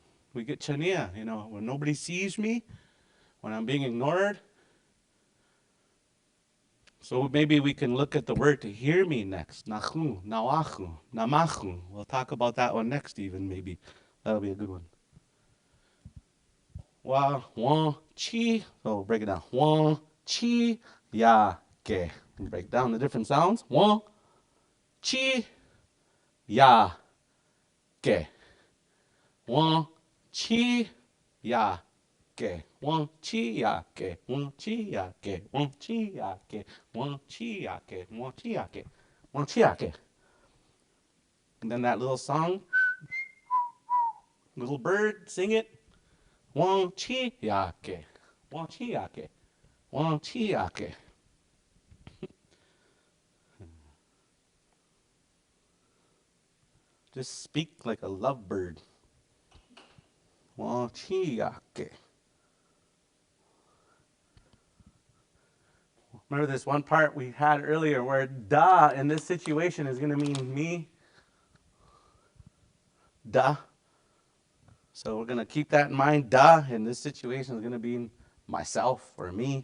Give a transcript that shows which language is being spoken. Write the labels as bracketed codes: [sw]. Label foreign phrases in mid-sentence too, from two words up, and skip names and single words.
[en] We get chania, when nobody sees me, when I'm being ignored. So maybe we can look at the word to hear me next. Nachu, nawachu, namachu. We'll talk about that one next even, maybe. That'll be a good one. Wa, wa, chi. So break it down. Wa, chi, ya, ke. Break down the different sounds. Wa, chi, ya, ke. Wa, chi, ya, ke. Wa, chi, ya, ke. Wa, chi, ya, ke. Wa, chi, ya, ke. Wa, chi, ya, ke. Wa, chi, ya, ke. Wa, chi, ya, ke. And then that little song, little bird, sing it. Wa, chi, ya, ke. Wa, chi, ya, ke. Wa, chi, ya, ke. Just speak like a lovebird. Wa, chi, ya, ke. Remember this one part we had earlier where da in this situation is going to mean me. Da. So we're going to keep that in mind. Da in this situation is going to be myself or me.